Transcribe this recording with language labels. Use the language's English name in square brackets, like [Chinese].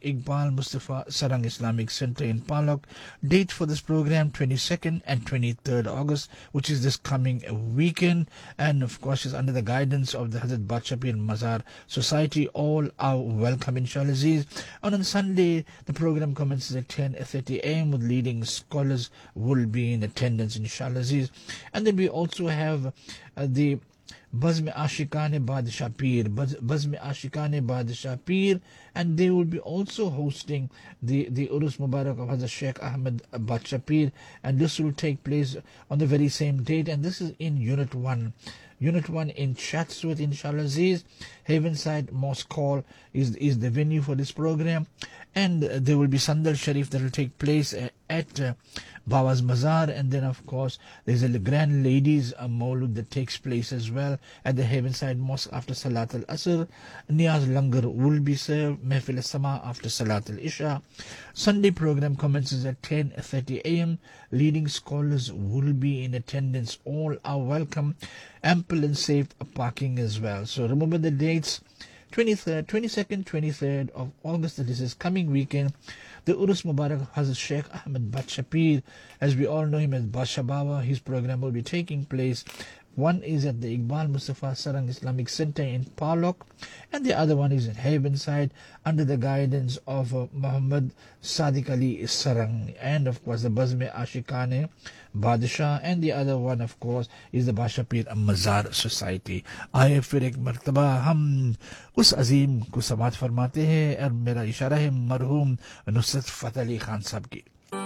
[English] Iqbal Mustafa Sarang Islamic Center in Palok. Date for this program, 22nd and 23rd August, which is this coming weekend. And of course, it's under the guidance of the Hazrat Bachapir Mazar Society. All are welcome, inshallah. And on Sunday, the program commences at 10:30 a.m. with leading scholars will be in attendance, inshallah. And then we also have the Bazm Ashiqan Badshah Pir, Bazm Ashiqan Badshah Pir, and they will be also hosting the Urs مبارک of Hazrat Sheikh Ahmad Badshah Pir, and this will take place on the very same date, and this is in unit one, unit one in Chatsworth, ان شاء اللہ عزیز. Heavenside mosque hall is the venue for this program, and they will be سندل شریف that will take place at Baba's Mazar, and then of course there's a grand ladies maulud that takes place as well at the Heavenside Mosque after Salat al-Asr. Niyaz Langar will be served, Mehfil al-Sama after Salat al-Isha. Sunday program commences at 10:30 a.m. Leading scholars will be in attendance. All are welcome. Ample and safe parking as well. So remember the dates, 22nd, 23rd of August, that is this coming weekend. The Urus Mubarak Hazrat Sheikh Ahmed Bad Shapir, as we all know him as Badshah Baba, his program will be taking place. One is at the Iqbal Mustafa Sarang Islamic Center in Palok, and the other one is in Havenside under the guidance of Muhammad Sadiq Ali Sarang, and of course the Bazme Ashikane Badshah, and the other one of course is the Bad Shapir Mazar Society. [Urdu] Aye fir ek martaba hum اس عظیم کو سماعت فرماتے ہیں, اور میرا اشارہ ہے مرحوم نصرت فتح علی خان صاحب کی.